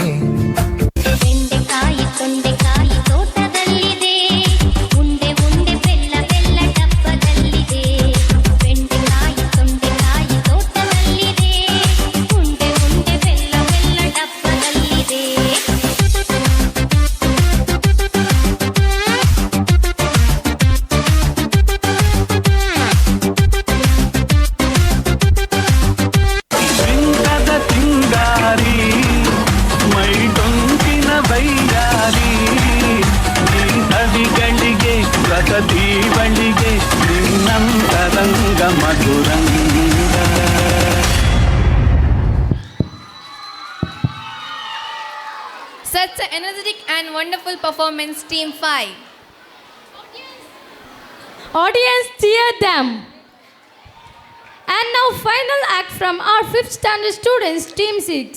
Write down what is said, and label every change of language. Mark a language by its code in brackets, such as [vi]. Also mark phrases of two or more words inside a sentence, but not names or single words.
[kn] ಬೆಂಡೆಕಾಯಿ ತೊಂಡೆಕಾಯಿ ತೋಟದಲ್ಲಿದೆ ಉಂಡೆ ಉಂಡೆ ಬೆಲ್ಲ ಬೆಲ್ಲ ಡಬ್ಬದಲ್ಲಿದೆ ಬೆಂಡೆಕಾಯಿ ತೊಂಡೆಕಾಯಿ ತೋಟದಲ್ಲಿದೆ ಉಂಡೆ ಉಂಡೆ ಬೆಲ್ಲ ಬೆಲ್ಲ ಡಬ್ಬದಲ್ಲಿದೆ ಬಿಂಕದ ತಿಂಗಾರಿ ಮೈ ಡೊಂಕಿನ ಬೈಯಾರಿ ನೀ ಕವಿಗಳಿಗೆ ಪ್ರಗತಿ ಬಳಿಗೆ ನಿನ್ನಂತರಂಗ ಮಧುರಂಗ [en] Such an energetic and wonderful performance, Team 5. Audience, cheer them. And now final act from our 5th standard students, Team 6.